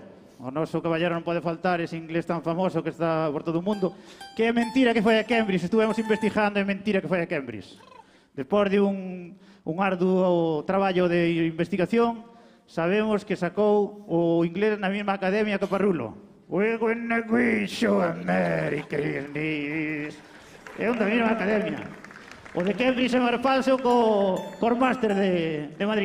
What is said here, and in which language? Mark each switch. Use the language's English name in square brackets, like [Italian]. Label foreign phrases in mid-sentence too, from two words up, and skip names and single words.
[Galician] O noso Caballero non pode faltar, ese inglés tan famoso que está por todo o mundo, que é mentira que foi a Cambridge, estuvemos investigando, é mentira que foi a Cambridge. Despois de un arduo traballo de investigación, sabemos que sacou o inglés na mesma academia que Parrulo. [English] We're gonna wish you a Merry Christmas. [Galician] É un da mesma academia. O de Cambridge é máis falso co Máster de Madrid.